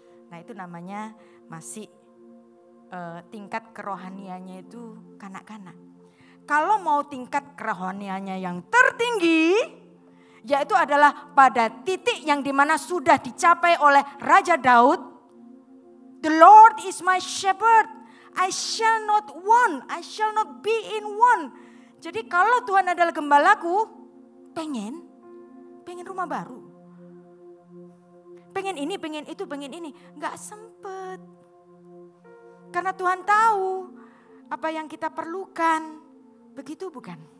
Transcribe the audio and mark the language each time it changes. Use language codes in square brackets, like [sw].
[id] Nah itu namanya masih tingkat kerohaniannya itu kanak-kanak. Kalau mau tingkat kerohaniannya yang tertinggi, yaitu adalah pada titik yang dimana sudah dicapai oleh Raja Daud. [en] The Lord is my shepherd, I shall not want, I shall not be in want. [id] Jadi kalau Tuhan adalah gembalaku, pengen rumah baru. Pengen ini, pengen itu, pengen ini. Gak sempet. Karena Tuhan tahu apa yang kita perlukan. Begitu bukan?